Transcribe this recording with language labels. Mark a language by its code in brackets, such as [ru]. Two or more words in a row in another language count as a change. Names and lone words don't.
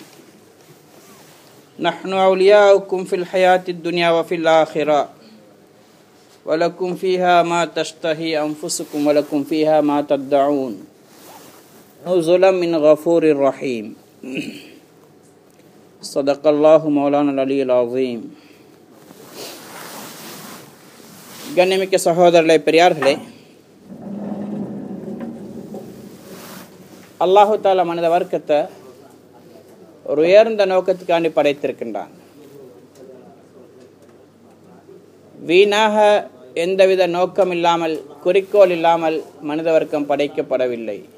[ar] نحن أولياؤكم في الحياة الدنيا وفي الآخرة ولكم فيها ما تشتهي أنفسكم ولكم فيها ما تدعون نزلا من غفور رحيم صدق الله مولانا العلي العظيم. [ta] கண்ணியமிக்க சகோதரர்களே, பெரியார்களே, [ar] الله تعالى [ta] மனித வர்க்கத்தை ஒரு உயர்ந்த நோக்கத்துக்காண்டி படைத்திருக்கின்றான். வீணாக எந்தவித நோக்கம் இல்லாமல், குறிக்கோள் இல்லாமல் மனித வர்க்கம் படைக்கப்படவில்லை.